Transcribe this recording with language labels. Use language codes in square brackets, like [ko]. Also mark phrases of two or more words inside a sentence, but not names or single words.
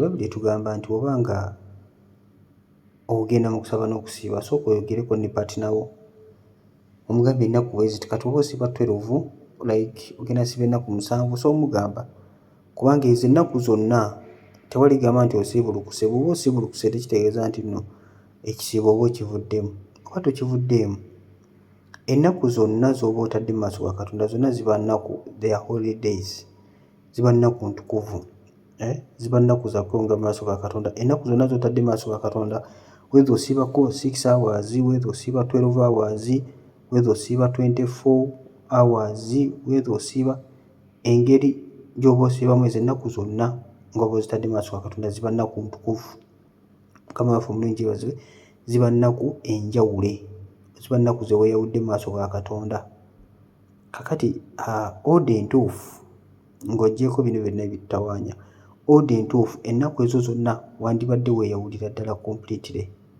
[lg] Bayibuli etugamba nti obanga ogenda mu kusaba n'okusiiba sooka oyogereko ne partner wo omugambye ennaku bweziti kati oba osiiba 12 like ogenda siba ennaku 7 so omugamba kubanga ezo ennaku zonna tewali gamba nti osiibulukuse. Bw'oba osiibulukuse tekitegeeza nti nno ekisiibo oba okivuddemu oba tokivuddeemu. Ennaku zonna z'oba otadde mu maaso ga Katonda zonna ziba nnaku, [en] they are holidays, [lg] ziba nnaku ntukuvu, ziba nnaku za kwewunga mu maaso ga Katonda. Ennaku zonna z'otadde mu maaso ga Katonda, whether osiibako 6 hours, whether osiiba 12 hours, whether osiiba 24 hours, whether osiiba engeri gy'oba osiibamu, ezo ennaku zonna ng'oba ozitadde mu maaso ga Katonda ziba nnaku ntukuvu. Mukama waffe omulungi yeebazibwe. Ziba nnaku enjawule, ziba nnaku ze weeyawudde mu maaso ga Katonda. Kakati ode entuufu ng'oggyeko bino byonna ebitawaanya, ode entuufu ennaku ezo zonna wandibadde weeyawulira ddala completely.